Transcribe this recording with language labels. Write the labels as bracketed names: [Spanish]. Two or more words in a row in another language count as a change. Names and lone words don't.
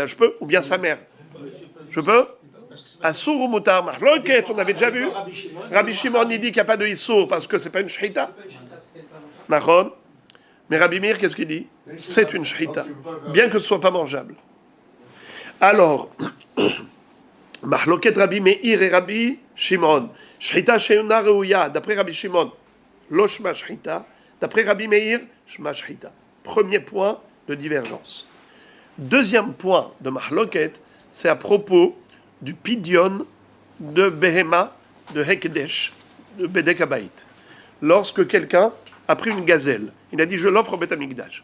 [French] Je peux? Ou bien sa mère? Je peux? Assour ou moutar mahloket, on avait déjà vu. Rabbi Shimon il dit qu'il n'y a pas de issour parce que c'est pas une shchita. Nachon. Mais Rabbi Meir, qu'est-ce qu'il dit? C'est une shchita, bien que ce soit pas mangeable. Alors, mahloket Rabbi Meir et Rabbi Shimon. [Hebrew] שחיטה שאינה ראויה, d'après Rabbi Shimon, לא שמה שחיטה. [French] D'après Rabbi Meir, [Hebrew] שמה שחיטה. [French] Premier point de divergence. Deuxième point de mahloket, c'est à propos du pidyon de Behema, de Hekdesh, de [Hebrew] בדק הבית. [French] Lorsque quelqu'un a pris une gazelle, il a dit je l'offre au Beth Amikdash.